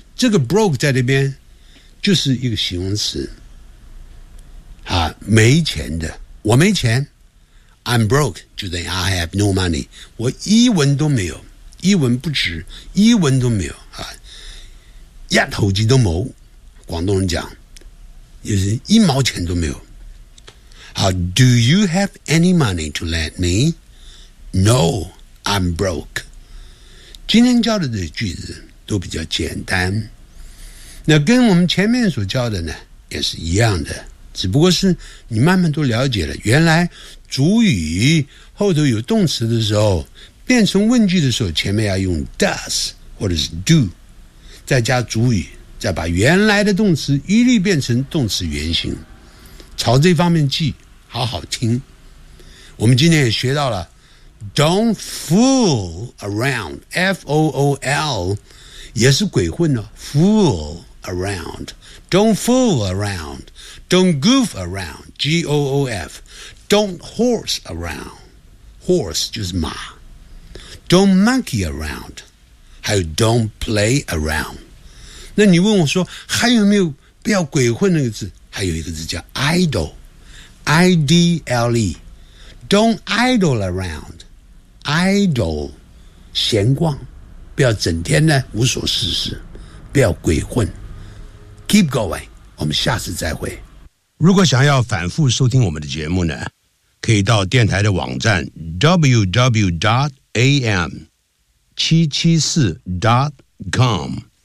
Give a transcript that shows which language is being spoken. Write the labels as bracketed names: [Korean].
[Chinese] 这个 broke 在那边就是一个形容词啊，没钱的，我没钱。 I'm broke， 就等于 [English] I have no money， [Chinese] 我一文都没有，一文不值，一文都没有啊，一头鸡都没，广东人讲就是一毛钱都没有。 [English] 好， Do you have any money to lend me？ No I'm broke。 [Chinese] 今天教的这句子都比较简单，那跟我们前面所教的呢也是一样的，只不过是你慢慢都了解了，原来主语后头有动词的时候，变成问句的时候，前面要用 does 或者是 do， 再加主语，再把原来的动词一律变成动词原形，朝这方面记，好好听。我们今天也学到了 [English] don't fool around， [Chinese] F-O-O-L 也是鬼混哦， fool around， don't fool around， [English] don't goof around， [Chinese] G-O-O-F。 [English] Don't horse around， horse 就是马。 Don't monkey around， 还有 don't play around。 [Chinese] 那你问我说还有没有不要鬼混那个字？还有一个字叫 idle， I D L E。 [English] Don't idle around， [Chinese] idle， 闲逛，不要整天呢无所事事，不要鬼混。 [English] Keep going， [Chinese] 我们下次再会。如果想要反复收听我们的节目呢？可以到电台的网站 www.am774.com。